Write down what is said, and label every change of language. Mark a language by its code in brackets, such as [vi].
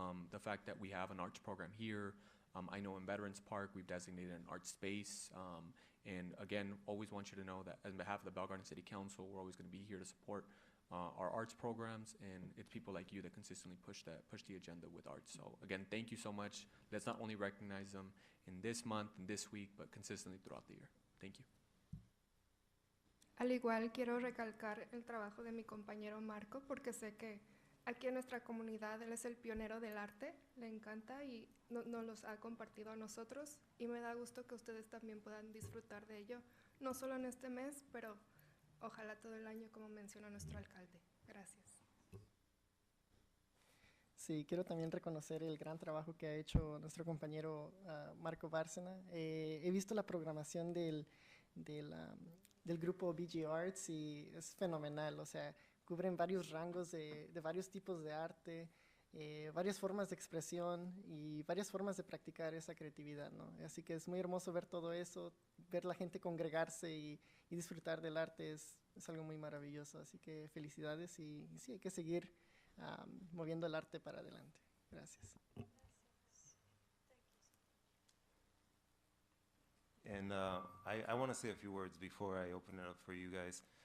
[en] The fact that we have an arts program here, I know in Veterans Park we've designated an art space, and again, always want you to know that on behalf of the Bell Garden City Council, we're always going to be here to support our arts programs, and it's people like you that consistently push the agenda with arts. So again, thank you so much. Let's not only recognize them in this month and this week, but consistently throughout the year. Thank you. [es] Al igual, quiero recalcar el trabajo de mi compañero Marco, porque sé que aquí en nuestra comunidad él es el pionero del arte, le encanta y nos los ha compartido a nosotros, y me da gusto que ustedes también puedan disfrutar de ello, no solo en este mes, pero ojalá todo el año, como menciona nuestro alcalde. Gracias. Sí, quiero también reconocer el gran trabajo que ha hecho nuestro compañero Marco Bárcena. He visto la programación del grupo BG Arts y es fenomenal. O sea, cubren varios rangos de varios tipos de arte, varias formas de expresión y varias formas de practicar esa creatividad, ¿no? Así que es muy hermoso ver todo eso, ver la gente congregarse y disfrutar del arte es algo muy maravilloso. Así que felicidades y sí, hay que seguir moviendo el arte para adelante. Gracias. [en] And I want to say a few words before I open it up for you guys.